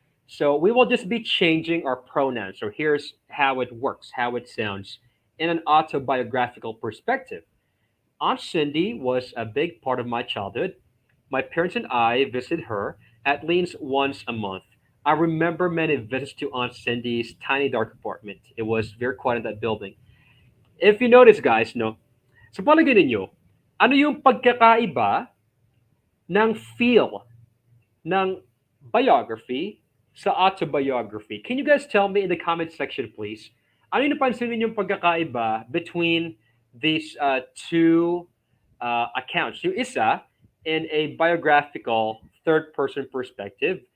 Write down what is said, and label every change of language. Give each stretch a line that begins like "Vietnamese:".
English: So we will just be changing our pronouns. So here's how it works, how it sounds in an autobiographical perspective. Aunt Cindy was a big part of my childhood. My parents and I visited her at least once a month. I remember many visits to Aunt Cindy's tiny dark apartment. It was very quiet in that building. If you notice, guys,
Filipino: no, sa palagay ninyo, ano yung pagkakaiba ng feel ng biography sa autobiography?
English: Can you guys tell me in the comment section, please?
Filipino: Ano yung napansin ninyong pagkakaiba
English: between these two accounts?
Filipino: Yung isa,
English: in a biographical third-person perspective.